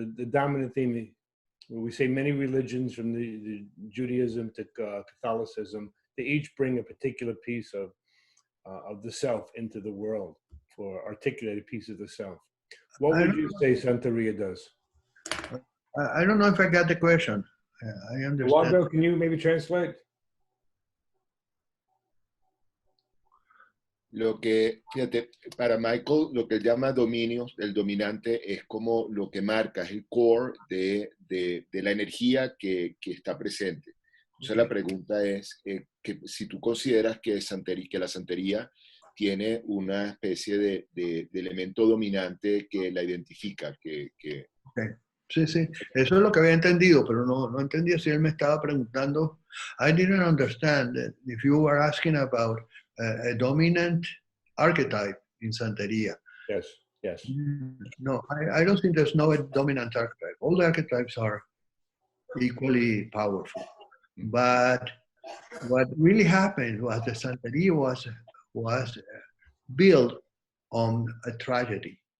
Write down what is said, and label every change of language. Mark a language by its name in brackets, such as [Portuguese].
[English] The dominant theme, where we say many religions, from the Judaism to Catholicism, they each bring a particular piece of the self into the world, or articulated piece of the self. What would you say Santeria does? I don't know if I got the question. I understand. Eduardo, can you maybe translate? [Spanish] Lo que, fíjate, para Michael, lo que él llama dominio, el dominante, es como lo que marca, es el core de la energía que está presente. Entonces la pregunta es que si tú consideras que la santería tiene una especie de elemento dominante que la identifica. [English] Okay. [Spanish] Sí, sí, eso es lo que había entendido, pero no entendía si él me estaba preguntando. [English] I didn't understand that if you were asking about a dominant archetype in Santeria. Yes, yes. No, I don't think there's no dominant archetype. All the archetypes are equally powerful. But what really happened was the Santeria was built on a tragedy.